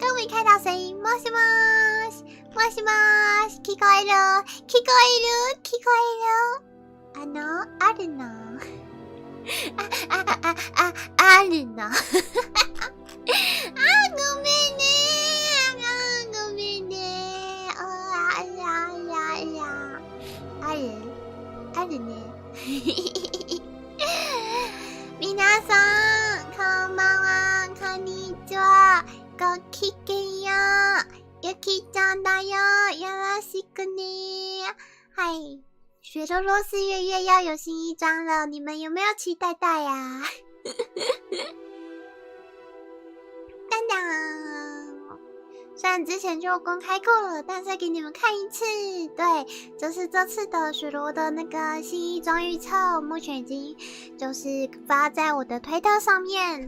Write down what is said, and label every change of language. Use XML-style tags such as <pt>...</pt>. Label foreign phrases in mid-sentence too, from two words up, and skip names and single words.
<zh>看到声音，</zh> <ja>もしもし，もしもし，聞こえる，聞こえる，聞こえる。あるの。あるの。ごめんね。ごめんね。あるね。皆さん、こんばんは、こんにちは。ごきげんよう。ゆきちゃんだよ。よろしくね。</ja> <zh>嗨，雪多多4月要有新一章了，你们有没有期待呀？当当，虽然之前就公开过了，但再给你们看一次。对，就是这次的雪罗的那个新一装预测，目前已经就是发在我的推特上面。</zh>